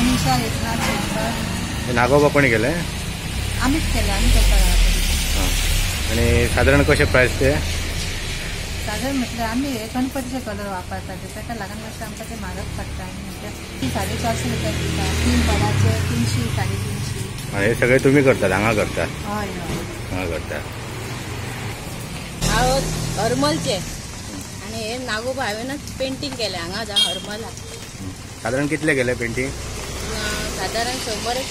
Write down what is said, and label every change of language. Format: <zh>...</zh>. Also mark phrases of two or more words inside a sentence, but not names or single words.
<mr>आमदार एकनाथ शिंदे हे नागोबा कोणी केलंय? आम्हीच केलं, आम्ही करतो. हां. आणि साधारण कसे प्राइस ते? साधारण म्हटलं आम्ही गणपतीचे कलर वापरतात, त्याच्या लागण वर्ष आमचं ते महागच पडतं. म्हणजे 450 रुपये दितात, 3 पडाचे 300 350.</mr> <kok>आणि हे सगळे तुम्ही करतात, हांगा करता? हय हांगा करता. हांव हरमलचे आणि हे नागोबा हांवेनच पेंटिंग केलें हांगा जा हरमला. साधारण कितले केले पेंटिंग? साधारण 100 केले रे.</kok>